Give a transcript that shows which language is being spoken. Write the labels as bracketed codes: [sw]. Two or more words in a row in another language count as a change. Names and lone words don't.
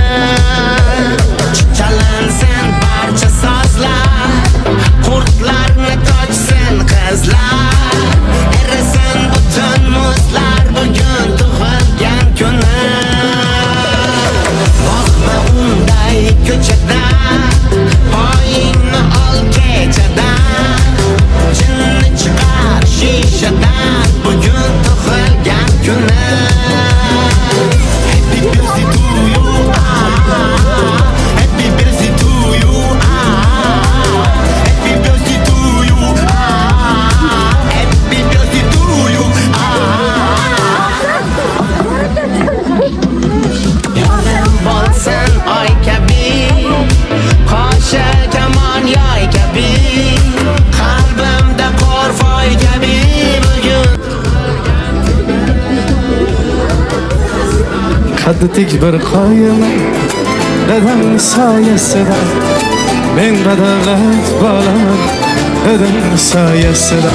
[uz] chalansin barcha sozlar qurtlarni tochsin qizlar erisin butun muzlar bugun tug'ilgan kuni boqma unday ko'chada poyingni ol kechadan jinni chiqar shishadan bugun tug'ilgan kuni [en] happy birthday to you happy birthday to you happy birthday to you happy birthday to you [uz] yorim bo'lsin oy kabi qo'sha kamon yoy kabi qalbimda qo'rfoy kabi bugun qaddi tik bir qoyaman dadamni soyasida men badavlat bolaman dadamni soyasida